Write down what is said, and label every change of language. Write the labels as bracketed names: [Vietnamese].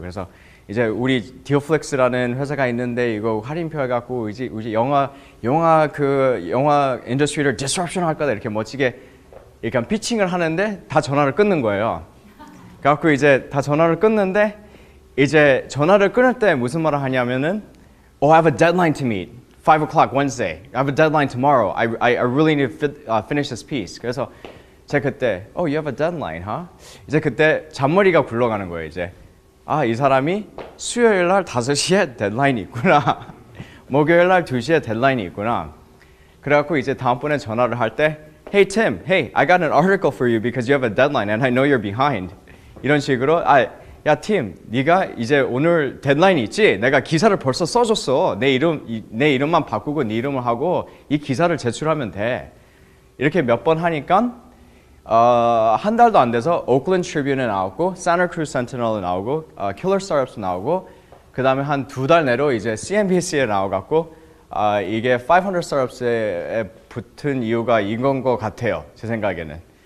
[Korean] 그래서 이제 우리 디오플렉스라는 회사가 있는데 이거 할인표 해갖고 이제 영화 인더스트리를 디스럽션 할 거다 이렇게 멋지게 이렇게 피칭을 하는데 다 전화를 끊는 거예요. 그래갖고 이제 다 전화를 끊는데 이제 전화를 끊을 때 무슨 말을 하냐면은 [English] I have a deadline to meet. 5 o'clock Wednesday. I have a deadline tomorrow. I really need to finish this piece. [Korean] 그래서 제가 그때 [English] you have a deadline, huh? [Korean] 이제 그때 잔머리가 굴러가는 거예요. 이제 이 사람이 수요일 날 5시에 데드라인이 있구나. 목요일 날 2시에 데드라인이 있구나. 그래갖고 이제 다음번에 전화를 할 때 [English] Hey Tim, hey, I got an article for you because you have a deadline and I know you're behind. [Korean] 이런 식으로 야 팀, 네가 이제 오늘 데드라인이 있지? 내가 기사를 벌써 써줬어. 내 이름만 바꾸고 네 이름을 하고 이 기사를 제출하면 돼. 이렇게 몇 번 하니까 한 달도 안 돼서 오클랜드 트리뷴에 나오고 산타크루즈 센티널에 나오고 킬러 스타트업스 나오고 그 다음에 한 2달 내로 이제 CNBC에 나와갖고 이게 500 스타트업스에 붙은 이유가 이건 것 같아요. 제 생각에는.